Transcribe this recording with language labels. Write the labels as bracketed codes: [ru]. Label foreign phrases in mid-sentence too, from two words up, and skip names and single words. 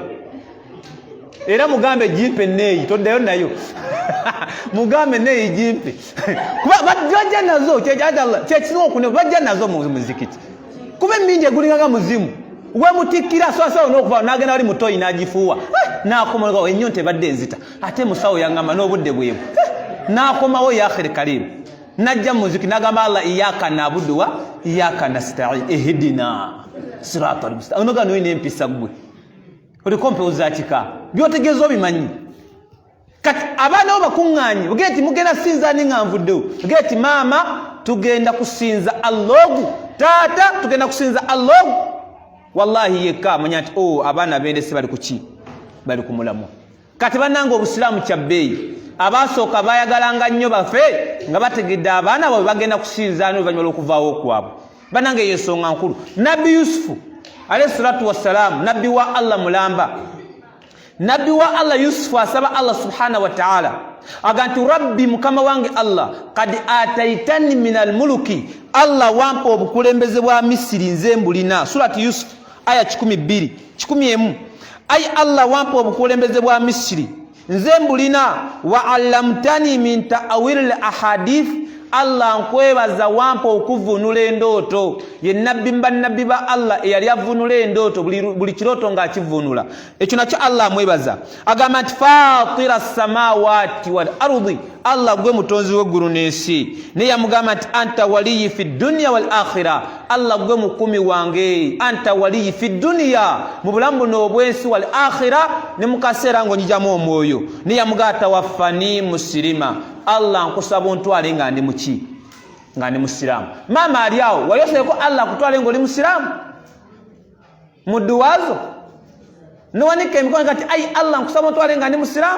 [lg] era mugambe jimpe neeyi toddayo nayo mugambe neeyi jimpe kuba bajja nazo kyekisinga okune bajja nazo mu muzikiti kuba emmindi egulinganga muzimu wemutikkira soasawo n'okuva n'agenda wali mutoyi n'agifuuwa n'akomawo ennyo tebadde enzita ate musawo yaŋŋamba n'obudde bwebu n'akomawo yaakhiri kalimu najja mu muziki n'agamba [ar] الله إياك نعبد وإياك نستعين اهدنا الصراط المستقيم [lg] onoga noyina empisa gwe oliko mpewuza kika byotegeeza obimanyi. Kati abaana bo bakuŋŋaanye bugeti mugenda sinzaani nga nvuddewo bugeti maama tugenda kusinza Allahu taata tugenda kusinza [ar] الله والله [lg] yekka amanya nti abaana bendese bali kuki bali ku mulamwa. Kati bannange obusiraamu kya bbeeyi. Abasooka bayagalanga nnyo bafe nga bategedde abaana baabwe bagenda kusinza n'oluvannyuma lw'okuvaawo kwabwe. Bannange eyo ensonga nkulu. Nabbi Yusufu [ar] عليه الصلاة والسلام, [lg] nabbi wa Allah mulamba. Nabbi wa Allah Yusufu asaba [ar] الله سبحانه وتعالى [lg] aganti rabbi mukama wange [ar] الله قد آتيتني من الملك, [lg] Allah wampa obukulembeze bwa Misiri nze mbulina. Surati Yusuf aya 12 ay Allah wampa obukulembeze bwa Misiri nze mbulina, [ar] وعلمتني من تأويل الأحاديث, [lg] Allah nkwebaza wampa okuvunula endooto. Ye nabbi nabbi ba Allah eyali avunula endooto buli kiroto nga akivunula. Ekyo nakyo Allah amwebaza. Agamba nti [ar] فاطر السماوات والأرض, [lg] Allah gwe mutonzi w'eggulu n'ensi. Naye yamugamba nti [ar] أنت وليي في الدنيا والآخرة, [lg] Allah gwe mukumi wange. [ar] أنت وليي في الدنيا, [lg] mu bulamu buno obwensi, [ar] والآخرة, [lg] ne mu kaseera ng'onyijamu omwoyo. Naye yamugamba [ar] توفني مسلما, [lg] Allah nkusaba ontwale nga ndi muki, nga ndi musiraamu. Mama ali awo wayoseko Allah kutwale nga oli musiraamu mu duwazo nowanika emikono kati ai Allah nkusaba ontwale nga ndi musiraamu.